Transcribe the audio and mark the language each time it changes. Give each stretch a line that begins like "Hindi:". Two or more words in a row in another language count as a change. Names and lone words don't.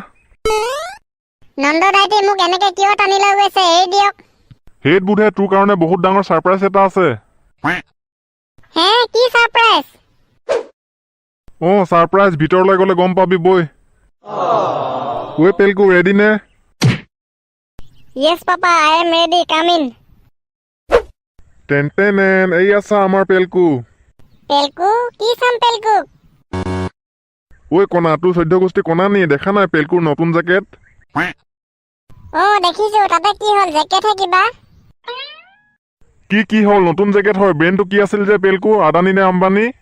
Assamese: নন্দ দাইটি মোক এনেকে কিয় টানি লৈ গৈছে? এৰি দিয়ক। হেইত বুধে, তোৰ কাৰণে বহুত ডাঙৰ ছাৰপ্ৰাইজ এটা আছে। হে কি ছাৰপ্ৰাইজ? ছাৰপ্ৰাইজ ভিতৰলৈ গ'লে গম পাবি বৈ। ঐ পেলকু ৰেডি নে?
English: Yes papa, I am ready, come in.
Assamese: টেন এই আছা আমাৰ পেলকু। পেলকু? কি চাম পেলকু? ঐ কণা, তোৰ 14 গোষ্ঠী কণা নি? দেখা নাই পেলকুৰ নতুন জেকেট? দেখিছো, তাতে কি হ'ল? জেকেটহে কিবা। কি হ'ল? নতুন জেকেট হয়। ব্ৰেণ্ডটো কি আছিল যে পেলকু? আদানী নে আম্বানী?